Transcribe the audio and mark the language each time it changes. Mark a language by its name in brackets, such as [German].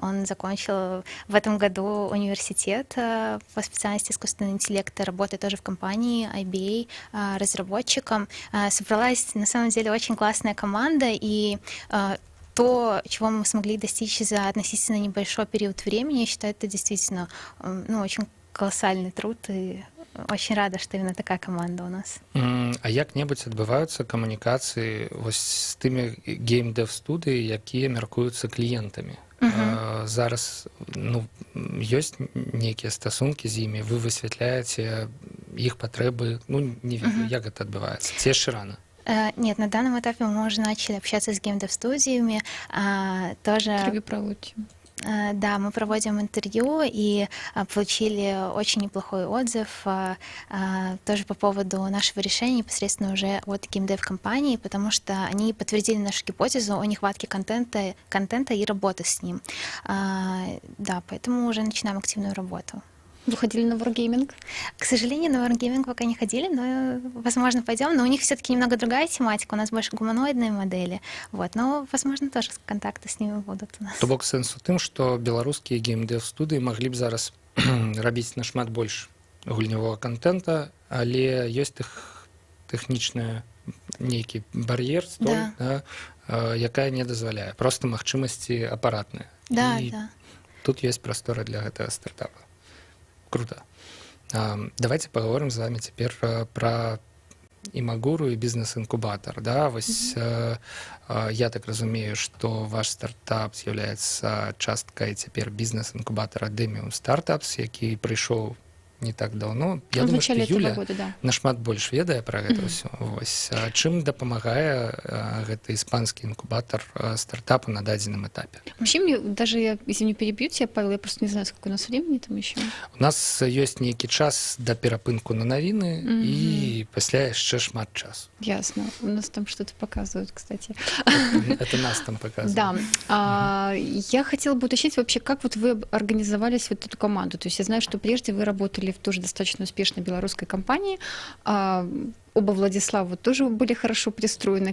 [Russian] Он закончил в этом году университет по специальности искусственного интеллекта, работает тоже в компании IBA разработчиком. Собралась на самом деле очень классная команда, и то, чего мы смогли достичь за относительно небольшой период времени, я считаю, это действительно очень колоссальный труд, и очень рада, что именно такая команда у нас. [Belarusian] А як-небудзь адбываюцца камунікацыі вось з тымі геймдэв-студыі, якія мяркуюцца кліентамі? Зараз ёсць нейкія стасункі з імі, вы высвятляеце іх патрэбы, не ведаю, як гэта адбываецца? Ці яшчэ рана? [Russian] Нет, на данном этапе мы уже начали общаться с геймдев-студиями. Тоже... Интервью проводите? Да, мы проводим интервью и получили очень неплохой отзыв тоже по поводу нашего решения непосредственно уже от геймдев-компании, потому что они подтвердили нашу гипотезу о нехватке контента и работы с ним. Да, поэтому уже начинаем активную работу. Вы ходили на Wargaming? К сожалению, на Wargaming пока не ходили, но, возможно, пойдем. Но у них все-таки немного другая тематика. У нас больше гуманоидные модели. Вот. Но, возможно, тоже контакты с ними будут у нас. [Belarusian] То бок сэнс у тым, што беларускія геймдэв-студыі маглі б зараз рабіць нашмат больш гульнявога контента, але ёсць тэхнічная нейкі бар'ер, столь, да, якая не дазваляе. Проста магчымасці апаратныя. Да, І да. [Russian] тут есть простора для [Belarusian] гэтага стартапа. [Russian] Круто. Давайте поговорим с вами теперь про Имагуру и бизнес-инкубатор. Да? [Belarusian] Вось, я так разумею, [Russian] что ваш стартап является [Belarusian] часткой [Russian] теперь бизнес-инкубатора Demium Startups, [Belarusian] який [Russian] пришел не так давно. Я думаю, что [Belarusian] Юля нашмат больш ведае пра гэта ўсё. Вось. Чым дапамагае гэты іспанскі інкубатор стартапу на дадзеным этапе? [Russian] Вообще, мне даже, если не перебью тебя, Павел, я просто не знаю, сколько у нас времени там еще. [Belarusian] У нас ёсць нейкі час да перапынку на навіны і пасля яшчэ шмат часу. [Russian] Ясно. У нас там что-то показывают, кстати. Это нас там показывают. Да. Я хотела бы уточнить вообще, как вот вы организовались вот эту команду. То есть я знаю, что прежде вы работали в тоже достаточно успешной белорусской компании. Оба Владислава тоже были хорошо пристроены.